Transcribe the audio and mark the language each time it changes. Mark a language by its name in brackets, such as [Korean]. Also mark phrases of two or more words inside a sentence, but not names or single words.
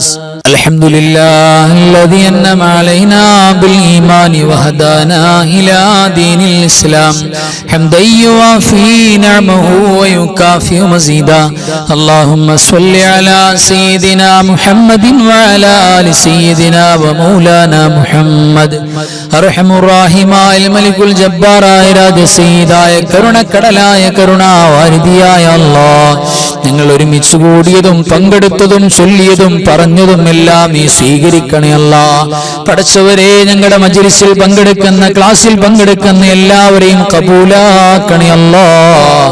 [Arabic] الحمد لله الذي أنعم علينا بالإيمان وهدانا إلى دين الإسلام حمدا يوافي نعمه ويكافئ مزيدا. اللهم صل على سيدنا محمد وعلى آل سيدنا ومولانا محمد. أرحم الراحماയ [Malayalam] മലിക്കുൽ ജബ്ബാറായ രാജസയ്യിദായ കരുണക്കടലായ കരുണാവാരിധിയായ അല്ലാഹ്, നിങ്ങൾ ഒരുമിച്ച് കൂടിയതും പങ്കെടുത്തതും ചൊല്ലിയതും പറഞ്ഞതും എല്ലാം നീ സ്വീകരിക്കണേ അല്ലാഹ്. പടച്ചവരെ, ഞങ്ങളുടെ മജ്ലിസിൽ പങ്കെടുക്കുന്ന, ക്ലാസ്സിൽ പങ്കെടുക്കുന്ന എല്ലാവരെയും കബൂലാക്കണേ അല്ലാഹ്.